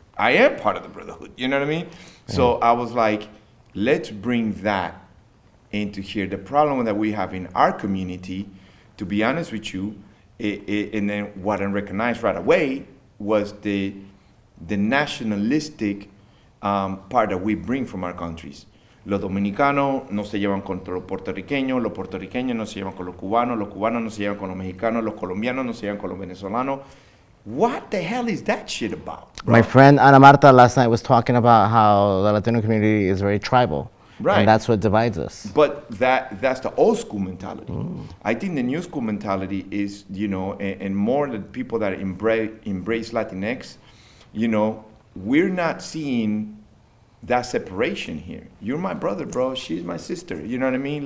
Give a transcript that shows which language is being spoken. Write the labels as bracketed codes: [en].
[en] I am part of the brotherhood. You know what I mean? Yeah. So I was like, let's bring that into here. The problem that we have in our community, to be honest with you, and then what I recognized right away was the nationalistic part that we bring from our countries. [es] Los dominicanos no se llevan con los puertorriqueños no se llevan con los cubanos no se llevan con los mexicanos, los colombianos no se llevan con los venezolanos. [en] What the hell is that shit about, bro? My friend Ana Marta last night was talking about how the Latino community is very tribal. Right. And that's what divides us. But that's the old school mentality. I think the new school mentality is, you know, and more the people that embrace Latinx, you know, we're not seeing that separation here. You're my brother, bro. She's my sister. You know what I mean?